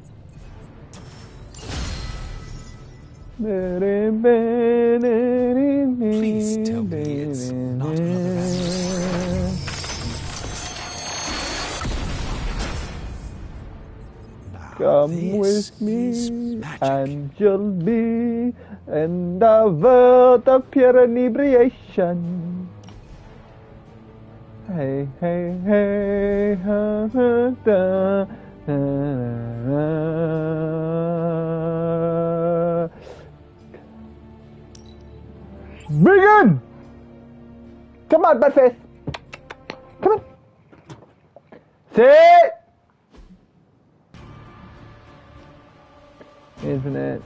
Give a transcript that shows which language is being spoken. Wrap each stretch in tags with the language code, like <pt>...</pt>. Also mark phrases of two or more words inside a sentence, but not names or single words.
<en>Please tell me it's not another accident. Come with me, and you'll be in the world of pure inebriation. Hey, hey, hey, ha, ha, da, da, da. Begin! Come on, Buttface! Come on! Sit! Isn't it?</en>